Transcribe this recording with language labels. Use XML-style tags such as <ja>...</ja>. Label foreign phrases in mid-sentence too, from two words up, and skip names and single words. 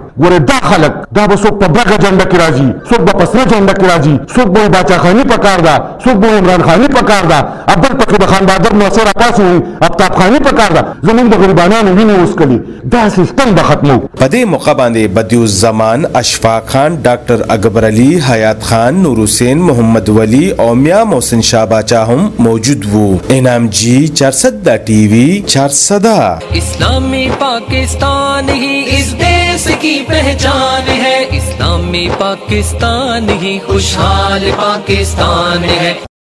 <ps>ګورې دا خلک دا به څوک په برګه جنډه کې راځي، څوک به په سره جنډه کې راځي، څوک به باچا خاني په کار ده، څوک به عمران خاني په کار ده، بل پکې د خان بهادر ناصر راپاسې وي آفتاب خاني په کار ده. زموږ د غریبانانو وینې وڅکلي. دا سیستم به ختمو. په دې موقع باندې بدیعالزمان اشفاق خان، ډاکټر اکبر علي، حیات خان، نور حسین، محمد ولی او میا محسن شاه باچا هم موجود وو. انعام جی 400 TV 400.</ps> <ur>اسلامی پاکستان ہی اس دیش کی پہچان ہے. اسلامی پاکستان ہی خوشحال پاکستان ہے.</ur>